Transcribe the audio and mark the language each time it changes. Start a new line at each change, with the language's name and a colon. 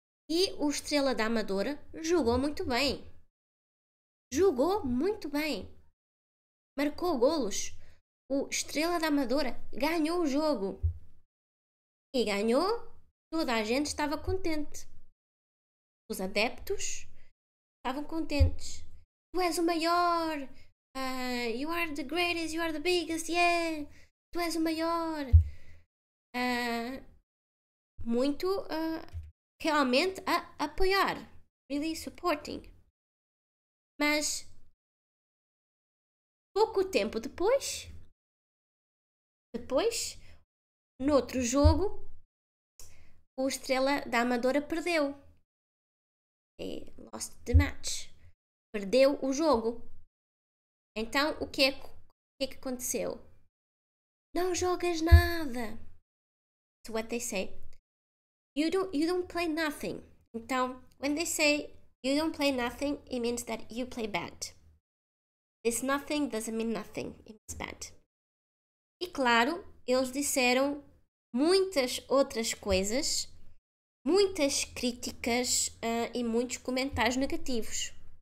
Portuguese: E o Estrela da Amadora jogou muito bem. Jogou muito bem. Marcou golos. O Estrela da Amadora ganhou o jogo. E ganhou, toda a gente estava contente. Os adeptos estavam contentes. Tu és o maior.
English: You are the greatest, you are the biggest, yeah.
Portuguese: Tu és o maior. Muito realmente a apoiar.
English: Really supporting.
Portuguese: Mas pouco tempo depois, noutro jogo, o Estrela da Amadora perdeu.
English: Lost the match.
Portuguese: Perdeu o jogo. Então, o que é que aconteceu? Não jogas nada.
English: That's what they say. You don't play nothing. Então, when they say you don't play nothing, it means that you play bad. This nothing doesn't mean nothing. It means bad.
Portuguese: E claro, eles disseram muitas outras coisas, muitas críticas e muitos comentários negativos.